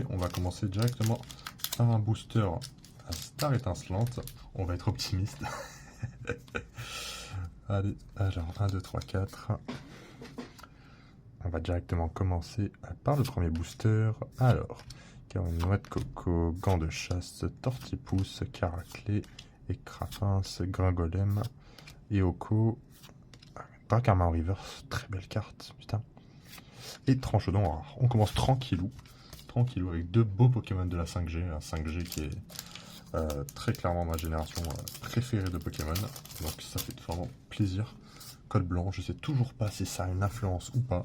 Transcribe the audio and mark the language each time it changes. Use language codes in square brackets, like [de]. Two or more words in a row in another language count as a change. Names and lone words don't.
[fr] On va commencer directement par un booster à Star étincelante. On va être optimiste. Allez, alors 1, 2, 3, 4. On va directement commencer par le premier booster. Alors, noix de coco, gants de chasse, tortipousse, caraclé, écrapince, gringolem, Eoko, Dracarmin en reverse, très belle carte, putain. Et Tranchodon rare. On commence tranquillou avec deux beaux Pokémon de la 5G, un 5G qui est très clairement ma génération préférée de Pokémon, donc ça fait vraiment plaisir. Code blanc, je sais toujours pas si ça a une influence ou pas.